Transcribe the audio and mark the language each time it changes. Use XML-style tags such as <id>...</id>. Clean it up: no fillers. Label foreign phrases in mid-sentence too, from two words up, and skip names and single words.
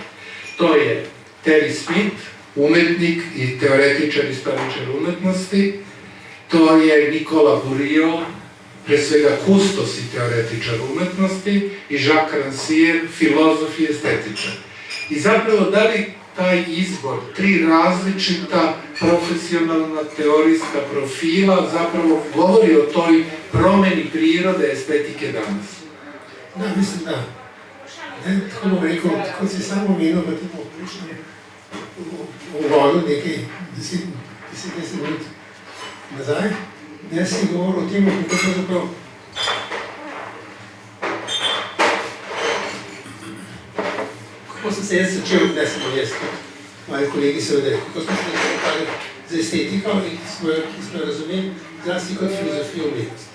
<sr>To je Terry Smith, umetnik i teoretičar i istoričar umetnosti, to je Nicolas Bourriaud, pre svega kustos i teoretičar umetnosti, i Jacques Rancière, filozof i estetičar. I zapravo da li taj izbor, tri različita profesionalna teorijska profila zapravo govori o toj promeni prirode estetike danas?</sr> <sl>Da, mislim da. Tako bom rekel, kot si samo omenil v tem prejšnjem uvodu nekaj 10 minut nazaj, jaz si govoril o tem, kako pravzaprav kako sem se jaz začel, ne samo jaz, moji kolegi seveda, kako smo se ukvarjali z estetiko in ki smo jo razumeli zlasti kot filozofijo umetnosti.</sl>